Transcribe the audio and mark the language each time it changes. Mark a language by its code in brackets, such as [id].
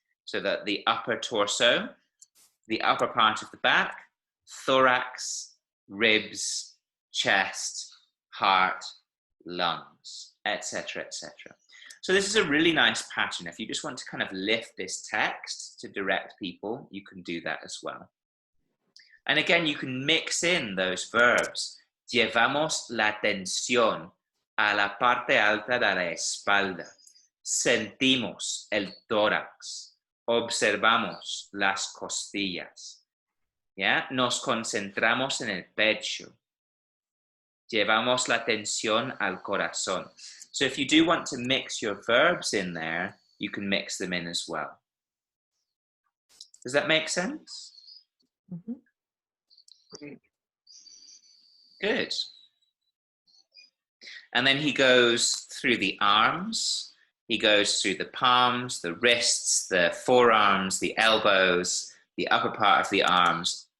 [en] So that the upper torso, the upper part of the back, thorax, ribs, chest, heart, lungs, etc., etc. So this is a really nice pattern. If you just want to kind of lift this text to direct people, you can do that as well. And again, you can mix in those verbs. [es] Llevamos la tensión a la parte alta de la espalda. Sentimos el tórax. Observamos las costillas. ¿Ya? Nos concentramos en el pecho. Llevamos la tensión al corazón. [en] So if you do want to mix your verbs in there, you can mix them in as well. Does that make sense? Mm-hmm. Good. And then he goes through the arms. He goes through the palms, the wrists, the forearms, the elbows, the upper part of the arms.